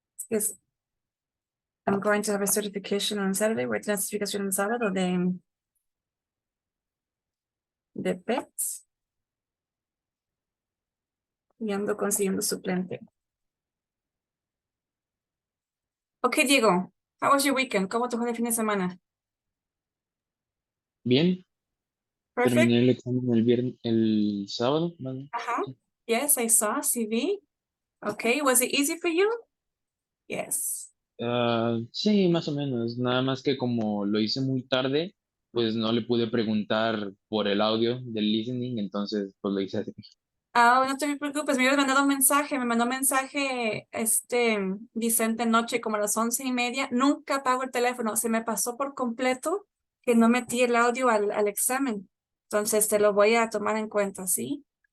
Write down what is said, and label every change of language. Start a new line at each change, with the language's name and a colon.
English: Es- I'm going to have a certification on Saturday.
Spanish: Voy a tener certificación el sábado de pets y ando consiguiendo suplente.
English: Ok, Diego. How was your weekend?
Spanish: ¿Cómo te fue el fin de semana? Bien,
English: Perfect.
Spanish: terminé el examen el sábado, ¿vale? Uh-huh.
English: Yes, I saw CV. Okay, was it easy for you? Yes.
Spanish: Sí, más o menos. Nada más que como lo hice muy tarde, pues no le pude preguntar por el audio del listening, entonces pues lo hice así. Ah, no te preocupes, me habías mandado un mensaje, me mandó un mensaje, Vicente anoche como a las 11:30, nunca apago el teléfono, se me pasó por completo que no metí el audio al examen, entonces te lo voy a tomar en cuenta, ¿sí?